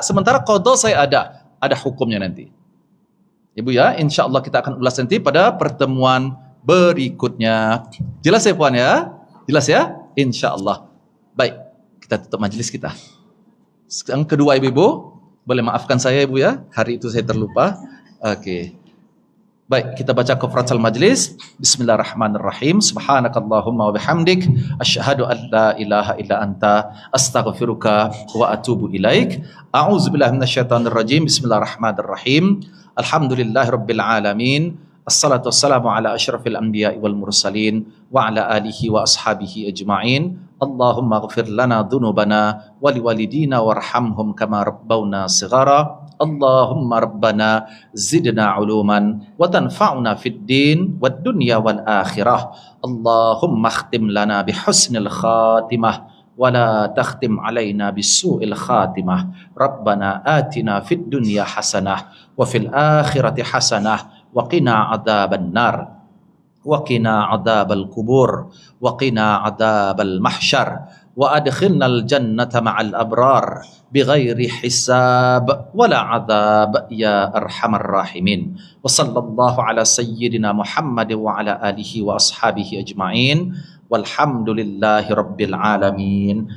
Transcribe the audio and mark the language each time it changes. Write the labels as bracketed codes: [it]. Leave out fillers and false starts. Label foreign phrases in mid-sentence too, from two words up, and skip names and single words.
[ms] Sementara qadha saya ada hukumnya nanti. Ibu ya, insya-Allah kita akan ulas nanti pada pertemuan berikutnya. Jelas ya puan ya? Jelas ya? Insya-Allah. Baik, kita tutup majlis kita. Yang kedua ibu-ibu, boleh maafkan saya ibu ya, hari itu saya terlupa. Okey. Baik, kita baca [ar] كفارة المجلس. بسم الله الرحمن الرحيم. سبحانك اللهم وبحمدك أشهد أن لا إله إلا أنت أستغفرك وأتوب إليك. أعوذ بالله من الشيطان الرجيم. بسم الله الرحمن الرحيم. الحمد لله رب العالمين. الصلاة والسلام على أشرف الأنبياء والمرسلين وعلى آله وأصحابه أجمعين. اللهم اغفر لنا ذنوبنا ولوالدينا وارحمهم كما ربونا صغارا. اللهم ربنا زدنا علوما وتنفعنا في الدين والدنيا والآخرة. اللهم اختم لنا بحسن الخاتمة ولا تختم علينا بسوء الخاتمة. ربنا آتنا في الدنيا حسنة وفي الآخرة حسنة وقنا عذاب النار. وقنا عذاب القبور وقنا عذاب المحشر وأدخلنا الجنة مع الأبرار بغير حساب ولا عذاب يا أرحم الراحمين وصلى الله على سيدنا محمد وعلى آله وأصحابه أجمعين والحمد لله رب العالمين.